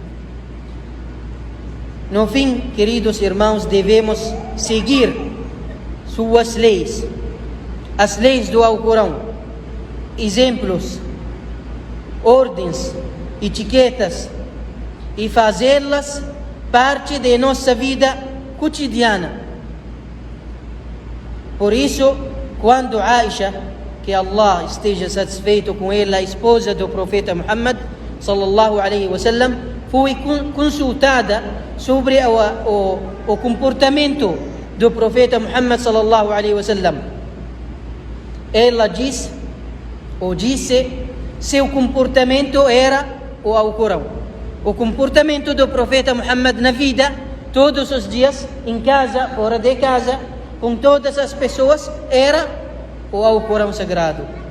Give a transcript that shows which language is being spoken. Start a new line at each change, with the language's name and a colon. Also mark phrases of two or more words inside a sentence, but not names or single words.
Portuguese: No fim, queridos irmãos, devemos seguir suas leis, as leis do Alcorão, exemplos, ordens, etiquetas, e fazê-las parte de nossa vida cotidiana. Por isso, quando Aisha, que Allah esteja satisfeito com ela, a esposa do profeta Muhammad
Arabic: صلى الله عليه وسلم,
Portuguese: foi consultada sobre o comportamento do profeta Muhammad
Arabic: صلى الله عليه وسلم,
Portuguese: ela disse seu comportamento era o Alcorão. O comportamento do profeta Muhammad na vida, todos os dias, em casa, fora de casa, com todas as pessoas, era o Alcorão sagrado.